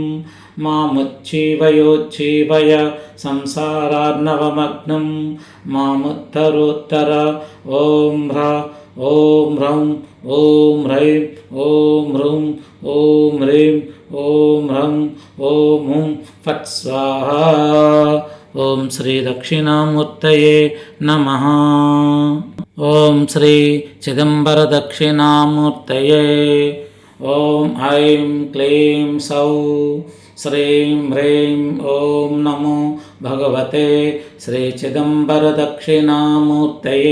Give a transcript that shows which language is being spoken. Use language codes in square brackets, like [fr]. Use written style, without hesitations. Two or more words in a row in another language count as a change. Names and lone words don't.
[sa] मामुज्जीवयोज्जीवय संसारार्णवमग्नं मामुद्धरोत्तर ॐ ह्रः ॐ ह्रौं ॐ ह्रैं ॐ ह्रूं ॐ ह्रीं ॐ ह्रं ॐ हुं फट् स्वाहा। ఓం శ్రీ దక్షిణామూర్తయే నమః. ఓం శ్రీ చిదంబర దక్షిణామూర్తయే. ఓం ఐం క్లీం సౌ శ్రీం హ్రీం ఓం నమో భగవతే శ్రీ చిదంబర దక్షిణామూర్తయే.